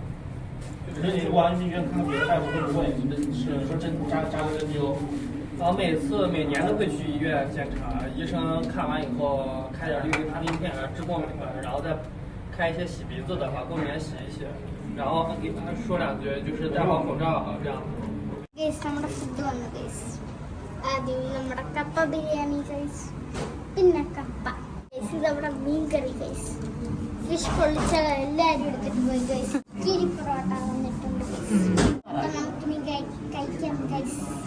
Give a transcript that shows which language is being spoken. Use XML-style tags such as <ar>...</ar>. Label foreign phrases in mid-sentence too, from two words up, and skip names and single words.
<zh>就是你如果去医院看别的大夫会不会你们是说针扎个针灸？然后每年都会去医院检查，医生看完以后开点氯维他命片治过敏的，然后再开一些洗鼻子的，把过敏源洗一洗，然后给他说两句，就是戴好口罩啊这样。</zh> <ml>നമ്മുടെ ഫുഡ് വന്നു ഗൈസ്. ആദ്യം നമ്മുടെ കപ്പ ബിരിയാണി ഗൈസ്, പിന്നെ കപ്പ ഗൈസ്, ഇത് നമ്മുടെ മീൻ കറി ഗൈസ്, ഫിഷ് പൊള്ളിച്ച എല്ലാവരും എടുത്തിട്ട് പോയി ഗൈസ്. കിരി പൊറോട്ട വന്നിട്ടുണ്ട് ഗൈസ്. അപ്പൊ നമുക്ക് മീൻ കഴിക്കാം ഗൈസ്.</ml>